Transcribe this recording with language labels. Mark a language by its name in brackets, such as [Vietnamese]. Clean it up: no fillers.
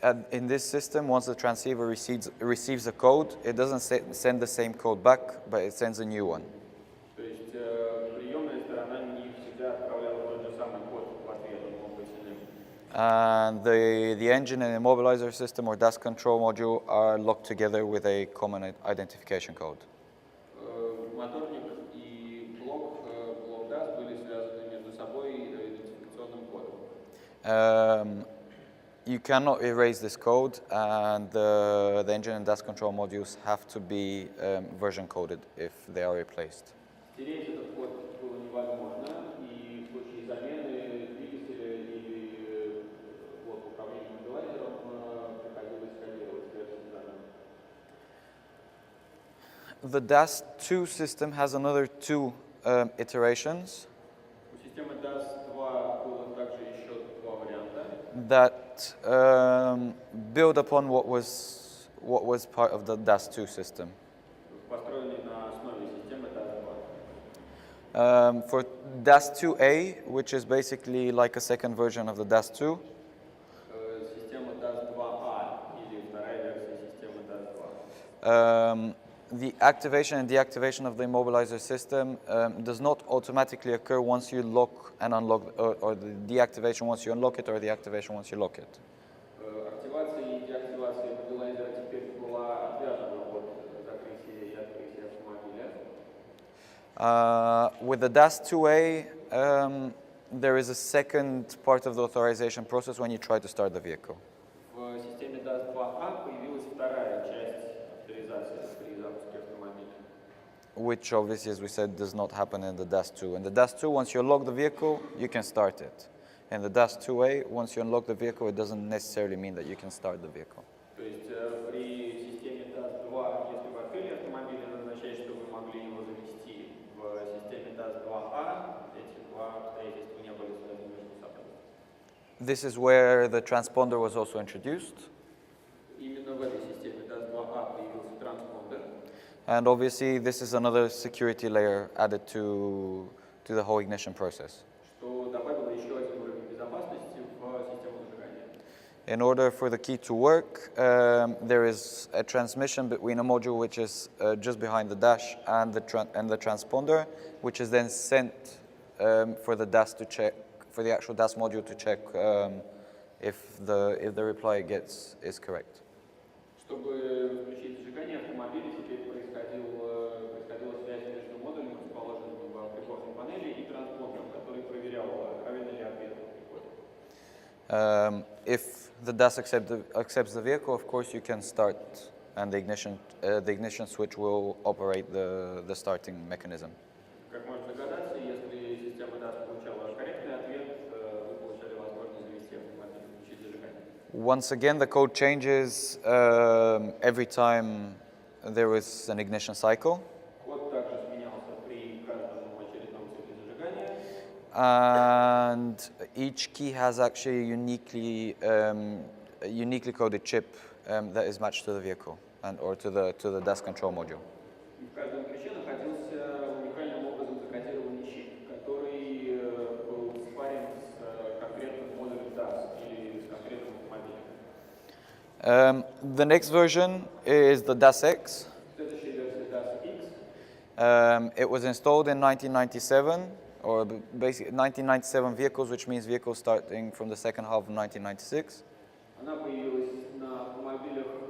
[English] In this system, once the transceiver receives a code, it doesn't send the same code back, but it sends a new one. [Russian] То есть приемная сторона не всегда отправляла тот же самый код в ответ, он мог быть иным. [English] And the engine and immobilizer system or DAS control module are locked together with a common identification code. [Russian] Моторник и блок DAS были связаны между собой идентификационным кодом. [English] You cannot erase this code, and the engine and DAS control modules have to be version coded if they are replaced. [Russian] Стереть этот код было невозможно, и в случае замены двигателя или блока управления иммобилайзером приходилось кодировать версию заново. [English] The DAS2 system has another two iterations [Russian] У системы DAS-2 было также еще два варианта, [English] that build upon what was part of the DAS2 system. [Russian] построенные на основе системы DAS-2. [English] For DAS2A, which is basically like a second version of the DAS2, [Russian] Система DAS-2A или вторая версия системы DAS-2. [English] the activation and deactivation of the immobilizer system does not automatically occur once you lock and unlock, or the deactivation once you unlock it, or the activation once you lock it. [Russian] Активация и деактивация иммобилайзера теперь была отвязана от закрытия и открытия автомобиля. [English] With the DAS2A, there is a second part of the authorization process when you try to start the vehicle. [Russian] В системе DAS-2A появилась вторая часть авторизации при запуске автомобиля. [English] Which obviously, as we said, does not happen in the DAS2. In the DAS2, once you unlock the vehicle, you can start it. In the DAS2A, once you unlock the vehicle, it doesn't necessarily mean that you can start the vehicle. [Russian] То есть при системе DAS-2, если вы открыли автомобиль, это означает, что вы могли его завести. В системе DAS-2A эти два обстоятельства не были связаны между собой. [English] This is where the transponder was also introduced. [Russian] Именно в этой системе DAS-2A появился транспондер. [English] And obviously, this is another security layer added to the whole ignition process. [Russian] Что добавило еще один уровень безопасности в систему зажигания. [English] In order for the key to work, there is a transmission between a module which is just behind the dash and the transponder, which is then sent for the DAS to check, for the actual DAS module to check if the reply it gets is correct. [Russian] Чтобы включить зажигание автомобиля, теперь происходила связь между модулем, расположенным в приборной панели, и транспондером, который проверял, правильно ли ответ приходит. [English] If the DAS accepts the vehicle, of course you can start, and the ignition switch will operate the starting mechanism. [Russian] Как можно догадаться, если система DAS получала корректный ответ, вы получали возможность завести автомобиль, включить зажигание. [English] Once again, the code changes every time there is an ignition cycle. [Russian] Код также изменялся при каждом очередном цикле зажигания. [English] And each key has actually a uniquely coded chip that is matched to the vehicle or to the DAS control module. [Russian] В каждом ключе находился уникальным образом закодированный чип, который был спарен с конкретным модулем DAS или с конкретным автомобилем. [English] The next version is the DAS-X. [Russian] Следующая версия DAS-X. [English] It was installed in 1997, or basically 1997 vehicles, which means vehicles starting from the second half of 1996. [Russian] Она появилась на автомобилях